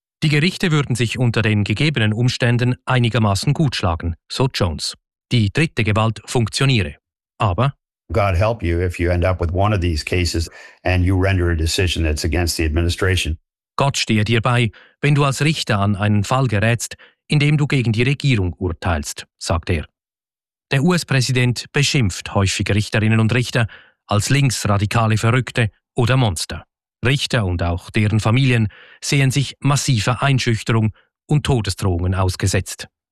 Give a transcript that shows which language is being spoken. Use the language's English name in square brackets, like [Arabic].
[German] Die Gerichte würden sich unter den gegebenen Umständen einigermaßen gut schlagen, so Jones. Die dritte Gewalt funktioniere. Aber [English] God help you if you end up with one of these cases and you render a decision that's against the administration. [German] Gott stehe dir bei, wenn du als Richter an einen Fall gerätst, in dem du gegen die Regierung urteilst, sagt er. Der US-Präsident beschimpft häufig Richterinnen und Richter als linksradikale Verrückte oder Monster. Richter und auch deren Familien sehen sich massiver Einschüchterung und Todesdrohungen ausgesetzt.